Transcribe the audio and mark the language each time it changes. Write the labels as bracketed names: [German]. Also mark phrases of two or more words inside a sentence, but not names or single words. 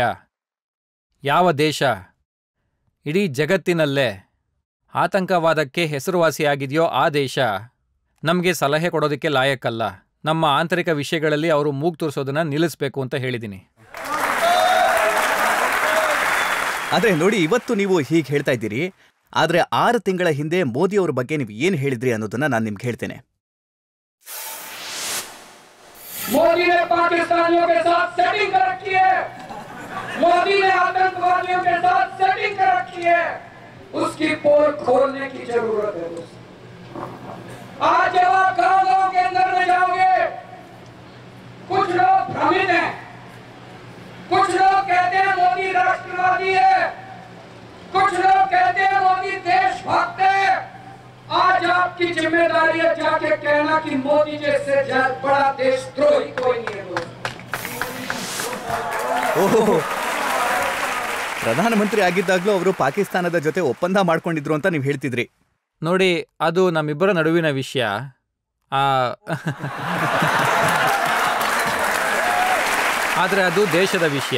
[Kannada] ಯಾವ ದೇಶ ಇಡೀ ಜಗತ್ತಿನಲ್ಲೇ ಆತಂಕವಾದಕ್ಕೆ ಹೆಸರುವಾಸಿಯಾಗಿದೆಯೋ ಆ ದೇಶ ನಮಗೆ ಸಲಹೆ ಕೊಡೋದಕ್ಕೆ ಲಾಯಕ್ಕಲ್ಲ. ನಮ್ಮ ಆಂತರಿಕ ವಿಷಯಗಳಲ್ಲಿ ಅವರು ಮೂಗು ತೋರಿಸೋದನ್ನ ನಿಲ್ಲಿಸಬೇಕು ಅಂತ ಹೇಳಿದ್ದೀನಿ. ಆದ್ರೆ ನೋಡಿ, ಇವತ್ತು ನೀವು ಹೀಗೆ ಹೇಳ್ತಾ ಇದ್ದೀರಿ, ಆದ್ರೆ 6 ತಿಂಗಳ ಹಿಂದೆ ಮೋದಿ ಅವ್ರ ಬಗ್ಗೆ ನೀವು ಏನ್ ಹೇಳಿದ್ರಿ ಅನ್ನೋದನ್ನ ನಾನು ನಿಮ್ಗೆ ಹೇಳ್ತೇನೆ. [Hindi] मोदी ने पाकिस्तानियों के साथ सेटिंग कर रखी है, मोदी ने आतंकवादियों के साथ सेटिंग कर रखी है, उसकी पोल खोलने की जरूरत है। आज जब आप गांव के अंदर में जाओगे, कुछ लोग भ्रमित हैं, कुछ लोग कहते हैं मोदी राष्ट्रवादी है, कुछ लोग कहते हैं मोदी देशभक्त है। आज आपकी जिम्मेदारी है जाके कहना कि मोदी जैसे बड़ा देशद्रोही कोई नहीं है। [Kannada] ಓಹೋ, ಪ್ರಧಾನಮಂತ್ರಿ ಆಗಿದ್ದಾಗ್ಲೂ ಅವರು ಪಾಕಿಸ್ತಾನದ ಜೊತೆ ಒಪ್ಪಂದ ಮಾಡ್ಕೊಂಡಿದ್ರು ಅಂತ ನೀವು ಹೇಳ್ತಿದ್ರಿ ನೋಡಿ. ಅದು ನಮ್ಮಿಬ್ಬರ ನಡುವಿನ ವಿಷಯ. ಆದರೆ ಅದು ದೇಶದ ವಿಷಯ.